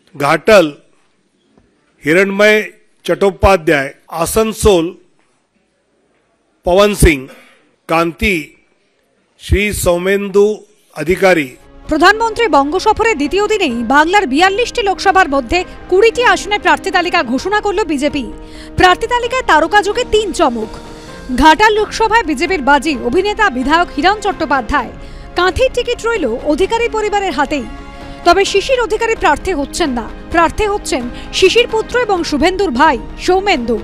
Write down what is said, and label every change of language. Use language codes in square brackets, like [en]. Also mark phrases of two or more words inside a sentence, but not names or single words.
[bn] घाटल, हिरणमय चट्टोपाध्याय, आसनसोल पवन सिंह, कांती श्री सौमेंदु अधिकारी। প্রধানমন্ত্রী বঙ্গ সফরের দ্বিতীয় দিনেই বাংলার ৪২টি লোকসভার মধ্যে ২০টি আসনে প্রার্থী তালিকা ঘোষণা করল বিজেপি। প্রার্থী তালিকায় তারকাযোগে ৩ চমক। ঘাটাল লোকসভায় বিজেপির বাজি অভিনেতা বিধায়ক হিরণ চট্টোপাধ্যায়। কাঁথির টিকিট রইল অধিকারী পরিবারের হাতেই। তবে শিশির অধিকারী প্রার্থী হচ্ছেন না, প্রার্থী হচ্ছেন শিশির পুত্র এবং শুভেন্দুর ভাই সৌমেন্দু।